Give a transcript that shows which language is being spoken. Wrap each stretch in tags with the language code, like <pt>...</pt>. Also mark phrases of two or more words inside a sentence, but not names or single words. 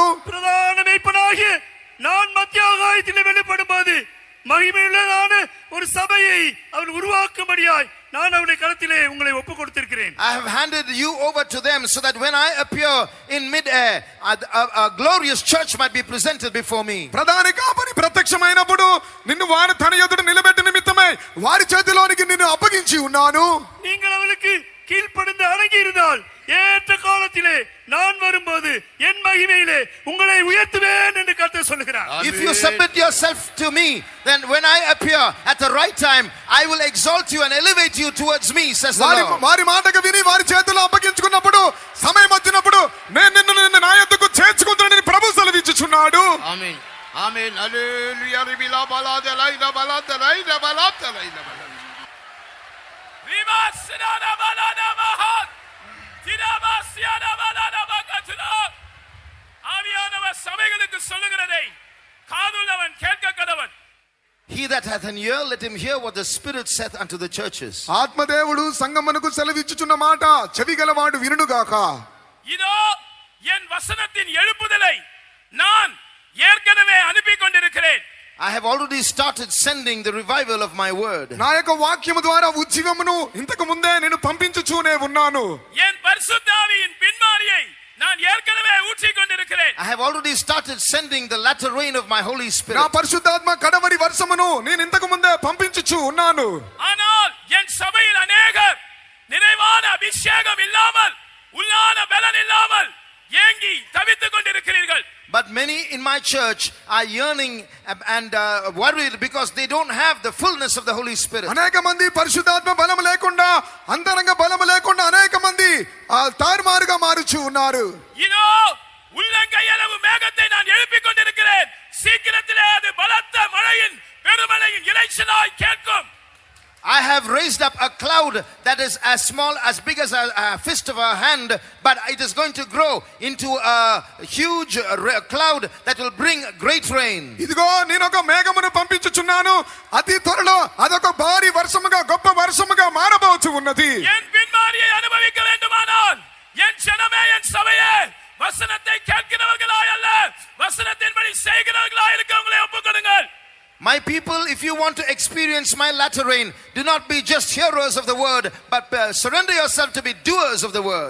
<ta>பிரதான மேய்ப்பனாகிய நான் மத்திய ஆகாயத்திலே வெளிப்படும்போது மகிமையுள்ளதான ஒரு சபையை அவர் உருவாக்கும்படியாய் நான் அவருடைய கரத்திலே உங்களை ஒப்பு கொடுத்திருக்கிறேன்.</ta> <en>I have handed you over to them so that when I appear in mid-air, a glorious church might be presented before me.</en> <te>ప్రధాన కాపరి ప్రత్యక్షమైనప్పుడు నిన్ను వారి తన ఎదుట నిలబెట్టి నిమిత్తమే వారి చేతిలోనికి నిన్ను అప్పగించి ఉన్నాను.</te> <ta>நீங்கள் அவளுக்கு கீழ்ப்படிந்து அடங்கி இருந்தால் ஏற்ற காலத்திலே நான் வரும்போது என் மகிமையிலே உங்களை உயர்த்துவேன் என்று கர்த்தர் சொல்கிறார்.</ta> <en>If you submit yourself to me, then when I appear at the right time, I will exalt you and elevate you towards me, says the Lord.</en> <te>వారి మాటకు విని వారి చేతిలో అప్పగించుకున్నప్పుడు సమయం వచ్చినప్పుడు నేను నిన్ను నా యొద్దకు చేర్చుకుంటానని ప్రభువు సెలవిచ్చుచున్నాడు.</te> <ta>ஆமென் ஆமென் ஹalleluya ரிபிலா பலாத லைலா பலாத லைலா பலாத லைலா விமாசனான பலான மஹத் திரபாசியான பலான மகத்னா ஆவியானவர் சபைகளுக்கு சொல்லுகிறதை காதுள்ளவன் கேட்க கடவன்.</ta> <en>He that hath an ear, let him hear what the Spirit saith unto the churches.</en> <te>ఆత్మదేవుడు సంగమనకు సెలవిచ్చుచున్న మాట చెవిగలవాడు వినుగాక.</te> <ta>இதோ என் வசனத்தின் எழுப்புதலை நான் ஏற்கனவே அனுப்பி கொண்டிருக்கிறேன்.</ta> <en>I have already started sending the revival of my word.</en> <te>నా యొక్క వాక్యము ద్వారా ఉజ్జీవమును ఇంతకు ముందే నేను పంపించుచూనే ఉన్నాను.</te> <ta>என் பரிசுத்த ஆவியின் பின்மாரியை நான் ஏற்கனவே ஊற்றிக் கொண்டிருக்கிறேன்.</ta> <en>I have already started sending the latter rain of my Holy Spirit.</en> <te>నా పరిశుద్ధాత్మ కడవరి వర్షమును నేను ఇంతకు ముందే పంపించుచూ ఉన్నాను.</te> <ta>ஆனால் என் சபையில் அநேகர் நிறைவான அபிஷேகம் இல்லாமல் உள்ளான பலன் இல்லாமல் ஏங்கி தவித்துக் கொண்டிருக்கிறீர்கள்.</ta> <en>But many in my church are yearning and worried because they don't have the fullness of the Holy Spirit.</en> <te>అనేక మంది పరిశుద్ధాత్మ బలము లేకుండా అంతరంగ బలము లేకుండా అనేక మంది తారుమారుగా మారుచూ ఉన్నారు.</te> <ta>இதோ உள்ளங்கையளவு மேகத்தை நான் எழுப்பிக் கொண்டிருக்கிறேன். சீக்கிரத்திலே அது பலத்த மழையின் பெருமழையின் இரைச்சலாய் கேட்கும்.</ta> <en>I have raised up a cloud that is as small, as big as a fist of a hand, but it is going to grow into a huge cloud that will bring great rain.</en> <te>ఇదిగో నేను ఒక మేఘమును పంపించుచున్నాను, అతి త్వరలో అదొక భారీ వర్షముగా గొప్ప వర్షముగా మారబోచు ఉన్నది.</te> <ta>என் பின்மாரியை அனுபவிக்க வேண்டுமானால் என் ஜனமே என் சபையே வசனத்தை கேட்கிறவர்களாய் அல்ல வசனத்தின்படி செய்கிறவர்களாய் இருக்க உங்களை ஒப்புக்கொடுங்கள்.</ta> <en>My people, if you want to experience my latter rain, do not be just hearers of the word, but surrender yourself to be doers of the word.</en>